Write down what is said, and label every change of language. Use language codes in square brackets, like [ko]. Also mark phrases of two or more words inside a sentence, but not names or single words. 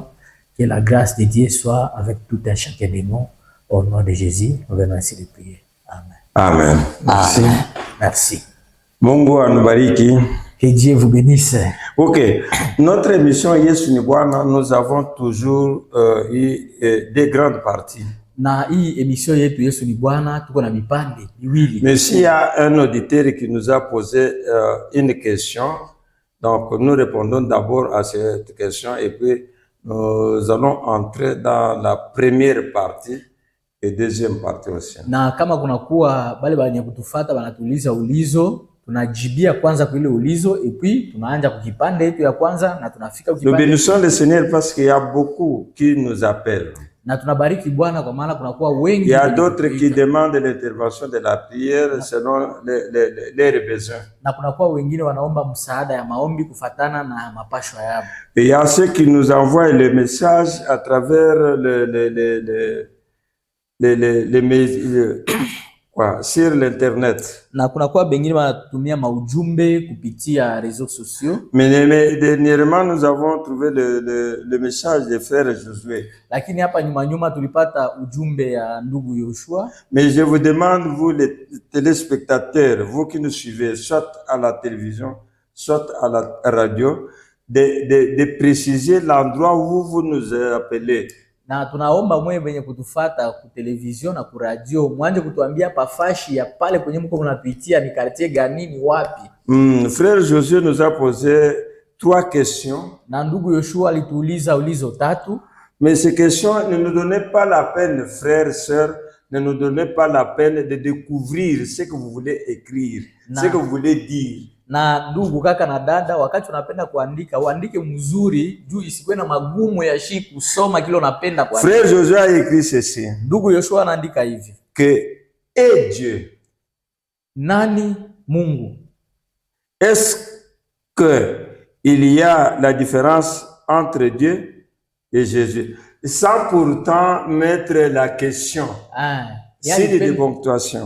[fr] Que la grâce de Dieu soit avec tout un chacun de nous. Au nom de Jésus, nous venons ainsi de prier. Amen. Amen. Merci. Amen. Merci. [sw] Mungu anubariki. [fr] Que Dieu vous bénisse. Ok. Notre émission Yesu ni Bwana, nous avons toujours eu des grandes parties. [sw] Na hii émission yetu Yesu ni Bwana tuko na vipande viwili. [fr] Mais s'il y a un auditeur qui nous a posé une question, donc nous répondons d'abord à cette question et puis nous allons entrer dans la première partie et deuxième partie aussi. [sw] Na kama kuna kuwa bale banya kutufuata banatuuliza ulizo, tunajibia kwanza kwa ile ulizo [fr] et puis [sw] tunaanza kukipande yetu ya kwanza na tunafika [fr] Nous [sw] kukipande. [fr] bénissons le Seigneur parce qu'il y a beaucoup qui nous appellent. [sw] Na tunabariki Bwana kwa maana kuna kuwa wengi. [fr] Il y a d'autres qui demandent l'intervention de la prière selon leurs besoins. [sw] Na kuna kuwa wengine wanaomba msaada ya maombi kufatana na mapasho yao. [fr] Et il y a ceux qui nous envoient les messages à travers sur l'internet. [sw] Na kuna kuwa wengine wanatumia maujumbe kupitia [fr] réseaux sociaux. Mais dernièrement nous avons trouvé le message de frère Josué. [sw] Lakini hapa nyuma tulipata ujumbe ya ndugu Yoshua. [fr] Mais je vous demande, vous les téléspectateurs, vous qui nous suivez soit à la télévision, soit à la radio, de préciser l'endroit où vous nous appelez. [sw] Na tunaomba mwe wenye kutufata ku television na ku radio mwanje kutuambia pafashi ya pale kwenye mko mnapitia ni quartier gani, ni wapi. [fr] Frère Josué nous a posé 3 questions. [sw] Na ndugu Yoshua alituuliza ulizo 3. [fr] Mais ces questions ne nous donnaient pas la peine, frères, sœurs, ne nous donnez pas la peine de découvrir ce que vous voulez écrire, ce que vous voulez dire. [sw] Na ndugu kaka na dada, wakati unapenda kuandika, uandike mzuri juu isikuwe na magumu ya shi kusoma kile unapenda kuandika. [fr] Frère Josué a écrit ceci. [sw] Ndugu Yoshua anaandika hivi. [fr] Que est Dieu? [sw] Nani Mungu? [fr] Est-ce que il y a la différence entre Dieu et Jésus? Sans pourtant mettre la question. Signe de ponctuation.